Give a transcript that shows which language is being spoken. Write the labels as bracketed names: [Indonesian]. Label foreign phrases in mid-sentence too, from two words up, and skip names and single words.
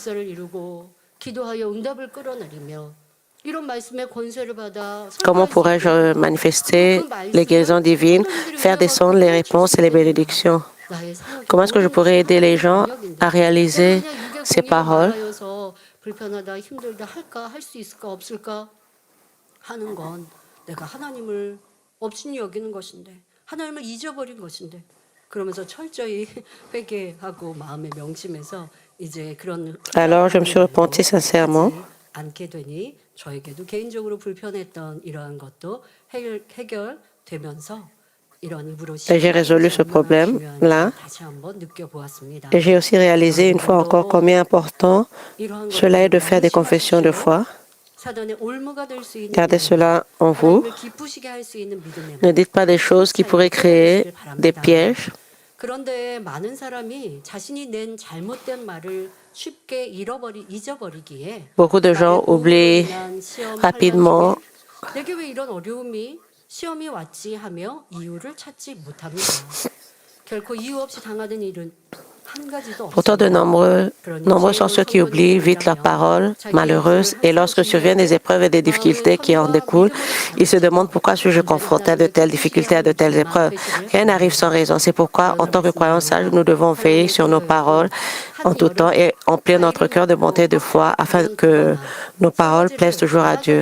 [French] Comment pourrais-je manifester les guérisons divines, faire descendre les réponses et les bénédictions? Comment est-ce que je pourrais aider les gens à réaliser ces paroles? [Korean] 불편하다, 힘들다 할까, 할 수 있을까, 없을까 하는 건 내가 하나님을 없이 여기는 것인데 하나님을 잊어버린 것인데 그러면서 철저히 회개하고 마음에 명심해서 이제 그런 [French] Alors je me suis repenti sincèrement. [Korean] 않게 되니 저에게도 개인적으로 불편했던 이러한 것도 해결되면서 [French] Et j'ai résolu ce problème-là. Et j'ai aussi réalisé une fois encore combien important cela est de faire des confessions de foi. Gardez cela en vous. Ne dites pas des choses qui pourraient créer des pièges. [Korean] 그런데 많은 사람이 자신이 낸 잘못된 말을 쉽게 잊어버리기에 [French] Beaucoup de gens oublient rapidement [Korean] 내게 왜 이런 어려움이 시험이 왔지 하며 이유를 찾지 못합니다. 결코 이유 없이 당하는 일은 [French] Pourtant, nombreux sont ceux qui oublient vite leurs paroles malheureuses et lorsque surviennent des épreuves et des difficultés qui en découlent, ils se demandent pourquoi suis-je confronté à de telles difficultés, à de telles épreuves. Rien n'arrive sans raison. C'est pourquoi, en tant que croyants sages, nous devons veiller sur nos paroles en tout temps et emplir notre cœur de bonté et de foi afin que nos paroles plaisent toujours à Dieu.